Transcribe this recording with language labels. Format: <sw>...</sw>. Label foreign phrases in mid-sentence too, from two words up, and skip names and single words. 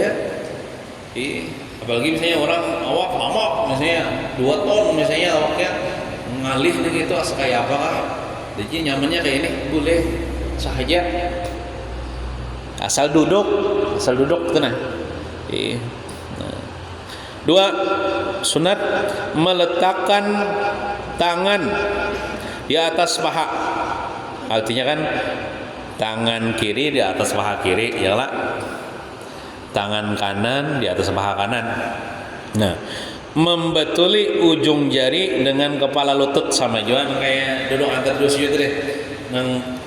<bjn>Apalagi misalnya orang awak mamak misalnya 2 ton misalnya awaknya ngalih gitu asa kayak apa kah. Jadi nyamannya kayak ini boleh sahaja. Asal duduk itu nah. 2, sunat meletakkan tangan di atas paha. Artinya kan tangan kiri di atas paha kiri, ya lah. Tangan kanan di atas paha kanan. Nah, membetuli ujung jari dengan kepala lutut sama juga kayak duduk antar dua sujud deh.</bjn>